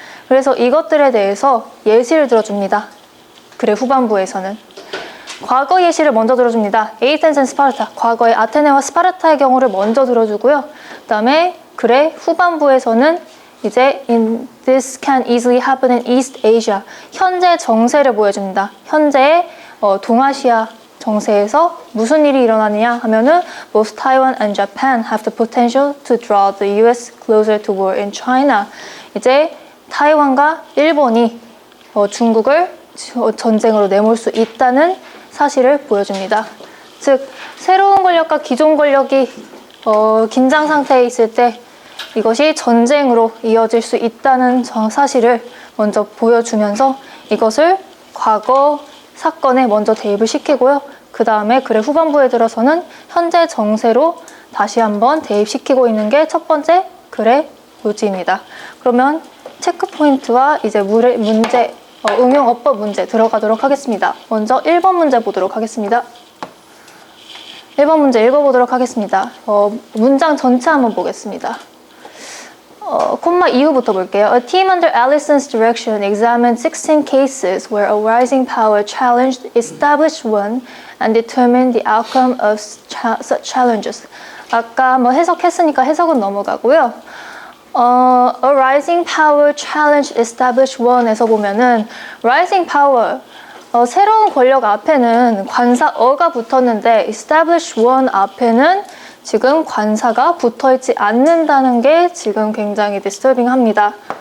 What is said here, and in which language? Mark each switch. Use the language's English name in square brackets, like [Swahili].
[Korean] 그래서 이것들에 대해서 예시를 들어줍니다. 글의 후반부에서는 과거 예시를 먼저 들어줍니다. 에이센스 앤 스파르타, 과거의 아테네와 스파르타의 경우를 먼저 들어주고요. 그 다음에 글의 후반부에서는 이제 [English] this can easily happen in East Asia, [Korean] 현재 정세를 보여줍니다. 현재의 동아시아 정세에서 무슨 일이 일어나느냐 하면은 [English] both Taiwan and Japan have the potential to draw the US closer to war in China. [Korean] 이제 타이완과 일본이 중국을 전쟁으로 내몰 수 있다는 사실을 보여줍니다. 즉 새로운 권력과 기존 권력이 긴장 상태에 있을 때 이것이 전쟁으로 이어질 수 있다는 사실을 먼저 보여주면서 이것을 과거 사건에 먼저 대입을 시키고요. 그 다음에 글의 후반부에 들어서는 현재 정세로 다시 한번 대입시키고 있는 게 첫 번째 글의 요지입니다. 그러면 체크 포인트와 이제 문제, 응용 어법 문제 들어가도록 하겠습니다. 먼저 1번 문제 보도록 하겠습니다. 1번 문제 읽어보도록 하겠습니다. 문장 전체 한번 보겠습니다. 콤마 이후부터 볼게요. [English] A team under Allison's direction examined 16 cases where a rising power challenged established one and determined the outcome of such challenges. [Korean] 아까 뭐 해석했으니까 해석은 넘어가고요. [English] A rising power challenged established one [Korean] 에서 보면은 rising power 새로운 권력 앞에는 관사 어가 붙었는데 establish one 앞에는 지금 관사가 붙어있지 않는다는 게 지금 굉장히 disturbing합니다.